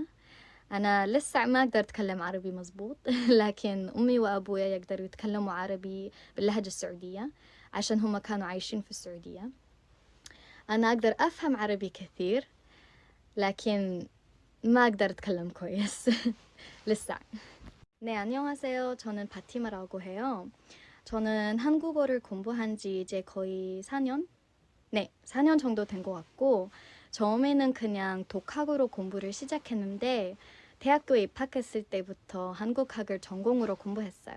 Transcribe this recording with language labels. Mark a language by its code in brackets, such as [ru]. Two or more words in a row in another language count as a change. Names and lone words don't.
[ar] أنا لسه ما أقدر أتكلم عربي مزبوط لكن أمي وأبويا يقدروا يتكلموا عربي باللهجة السعودية عشان هم كانوا عايشين في السعودية. أنا أقدر أفهم عربي كثير لكن ما أقدر أتكلم كويس لسه. [ko] 네, 안녕하세요. 저는 바티마라고 해요. 저는 한국어를 공부한 지 이제 거의 4년? 네, 4년 정도 된 것 같고 처음에는 그냥 독학으로 공부를 시작했는데 대학교에 입학했을 때부터 한국학을 전공으로 공부했어요.